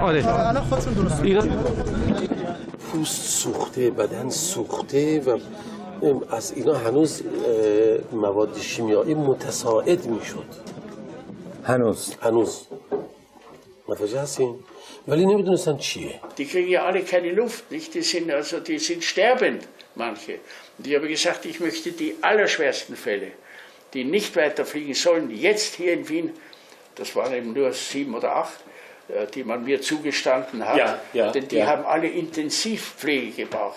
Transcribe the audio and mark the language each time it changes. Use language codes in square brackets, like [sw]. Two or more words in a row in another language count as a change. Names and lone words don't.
[fa] الان خودتون درست پوست سوخته، بدن سوخته و از اینا هنوز مواد شیمیایی متساعد میشد. هنوز متوجه هستین؟ ولی نمیدونستن چیه. [de] Die kriegen ja alle keine Luft, nicht? Die sind sterbend, manche. Und ich habe gesagt, ich möchte die allerschwersten Fälle, die nicht weiterfliegen sollen, jetzt hier in Wien, das waren eben nur 7 oder 8, die man mir zugestanden hat, denn die haben alle Intensivpflege gebraucht.